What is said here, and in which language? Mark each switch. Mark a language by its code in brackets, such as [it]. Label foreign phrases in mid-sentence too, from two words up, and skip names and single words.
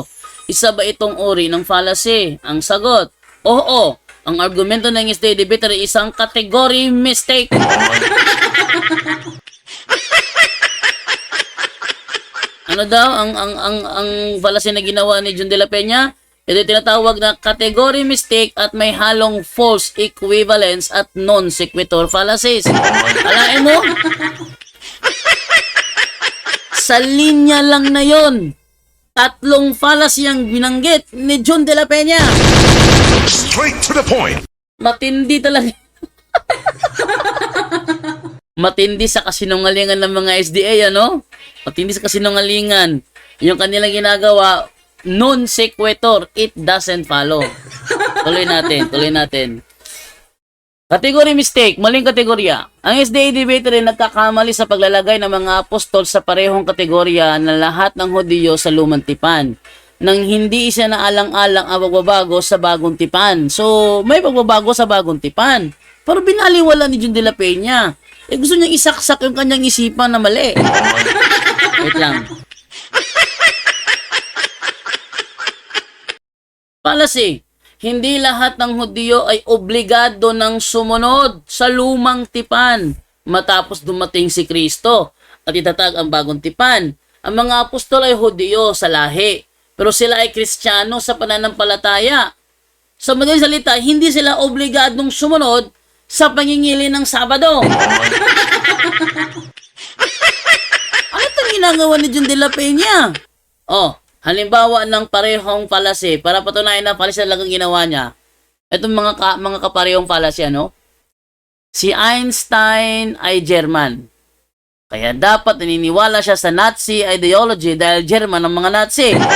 [tl] Isa ba itong uri ng fallacy? Ang sagot, oo. Ang argumento ng SDA debater ay isang [en] category mistake. [tl] Ano daw ang fallacy na ginawa ni John de la Peña? Ito tinatawag na [en] category mistake [tl] at may halong [en] false equivalence [tl] at [en] non sequitur fallacies. [tl] Alain mo? Sa linya lang na yon, 3 fallacy ang binanggit ni John de la Peña. [en] Straight to the point. [tl] Matindi talaga. Matindi sa kasinungalingan ng mga SDA, ano? Matindi sa kasinungalingan. Yung kanilang ginagawa, [en] non sequitur, it doesn't follow. [tl] Tuloy natin. [en] Category mistake, [tl] maling kategorya. Ang SDA debater ay nagkakamali sa paglalagay ng mga apostol sa parehong kategorya na lahat ng Hudiyo sa lumang tipan, nang hindi siya naalang-alang ang pagbabago sa bagong tipan. So, may pagbabago sa bagong tipan. Pero binaliwala ni John de la Peña. Gusto niyang isaksak yung kanyang isipan na mali. Wait lang. Fallacy. Hindi lahat ng Hudiyo ay obligado ng sumunod sa lumang tipan matapos dumating si Kristo at itatag ang bagong tipan. Ang mga apostol ay Hudiyo sa lahi, pero sila ay Kristiyano sa pananampalataya. Sa madaling salita, hindi sila obligadong sumunod sa pangingili ng Sabado. Ano itong ginagawa ni John de la Peña? Halimbawa ng parehong fallacy, para patunayan na fallacy talagang ginawa niya. Itong mga kaparehong fallacy, ano? Si Einstein ay German. Kaya dapat naniniwala siya sa Nazi ideology dahil German ang mga Nazi.